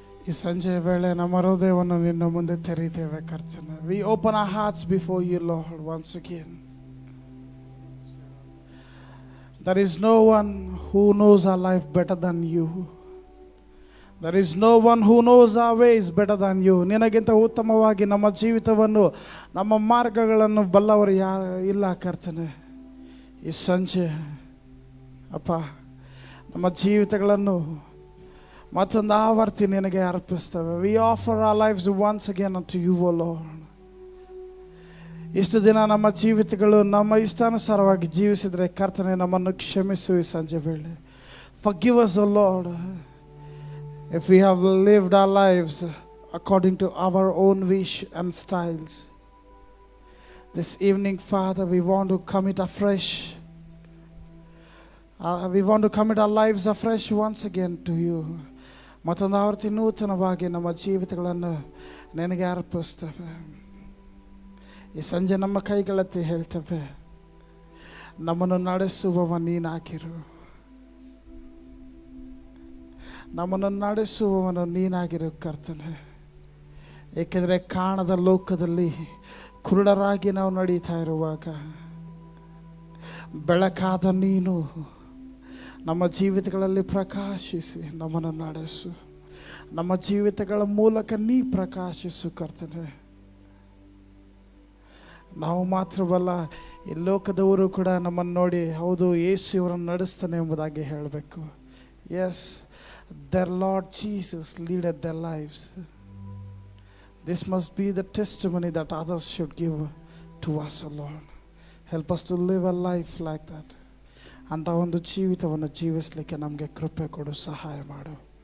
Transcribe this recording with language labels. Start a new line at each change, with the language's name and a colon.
Kannada: ಈ ಸಂಜೆಯ ವೇಳೆ ನಮ್ಮ ಹೃದಯವನ್ನು ನಿನ್ನ ಮುಂದೆ ತೆರೀತೇವೆ ಕರ್ತನೆ.
English: We open our hearts before you, Lord, once again. There is no one who knows our life better than you. There is no one who knows our ways better than you.
Kannada: ನಿನಗಿಂತ ಉತ್ತಮವಾಗಿ ನಮ್ಮ ಜೀವಿತವನ್ನು ನಮ್ಮ ಮಾರ್ಗಗಳನ್ನು ಬಲ್ಲವರು ಯಾರು ಇಲ್ಲ ಕರ್ತನೆ. ಈ ಸಂಜೆ ಅಪ್ಪ ನಮ್ಮ ಜೀವಿತಗಳನ್ನು ಮತ್ತೊಂದು ಆವರ್ತಿ ನಿನಗೆ ಅರ್ಪಿಸ್ತೇವೆ.
English: We offer our lives once again unto you, O Lord.
Kannada: ಇಷ್ಟು ದಿನ ನಮ್ಮ ಜೀವಿತಗಳು ನಮ್ಮ ಇಷ್ಟಾನುಸಾರವಾಗಿ ಜೀವಿಸಿದರೆ ಕರ್ತನೆ ನಮ್ಮನ್ನು ಕ್ಷಮಿಸು. ಈ ಸಂಜೆ ವೇಳೆ
English: Forgive us, O Lord, if we have lived our lives according to our own wish and styles. This evening, Father, we want to commit afresh. We want to commit our lives afresh once again to you.
Kannada: ಮತ್ತೊಂದು ಆವರ್ತಿ ನೂತನವಾಗಿ ನಮ್ಮ ಜೀವಿತಗಳನ್ನು ನಿನಗೆ ಅರ್ಪಿಸ್ತೇವೆ. ಈ ಸಂಜೆ ನಮ್ಮ ಕೈಗಳತ್ತಿ ಹೇಳ್ತೇವೆ, ನಮ್ಮನ್ನು ನಡೆಸುವವ ನೀನಾಗಿರು. ನಮ್ಮನ್ನು ನಡೆಸುವವನು ನೀನಾಗಿರು ಕರ್ತನೆ. ಏಕೆಂದರೆ ಕಾಣದ ಲೋಕದಲ್ಲಿ ಕುರುಡರಾಗಿ ನಾವು ನಡೀತಾ ಇರುವಾಗ ಬೆಳಕಾದ ನೀನು ನಮ್ಮ ಜೀವಿತಗಳಲ್ಲಿ ಪ್ರಕಾಶಿಸಿ ನಮ್ಮನ್ನು ನಡೆಸು. ನಮ್ಮ ಜೀವಿತಗಳ ಮೂಲಕ ನೀ ಪ್ರಕಾಶಿಸು ಕರ್ತನೆ. ನಾವು ಮಾತ್ರವಲ್ಲ, ಈ ಲೋಕದವರು ಕೂಡ ನಮ್ಮನ್ನು ನೋಡಿ ಹೌದು ಯೇಸು ಇವರನ್ನು ನಡೆಸ್ತಾನೆ ಎಂಬುದಾಗಿ ಹೇಳಬೇಕು.
English: Yes, their Lord Jesus leaded their lives. This must be the testimony that others should give to us, O Lord. Help us to live a life like that.
Kannada: ಅಂತ ಒಂದು ಜೀವಿತವನ್ನು ಜೀವಿಸಲಿಕ್ಕೆ ನಮಗೆ ಕೃಪೆ ಕೊಡು, ಸಹಾಯ ಮಾಡು.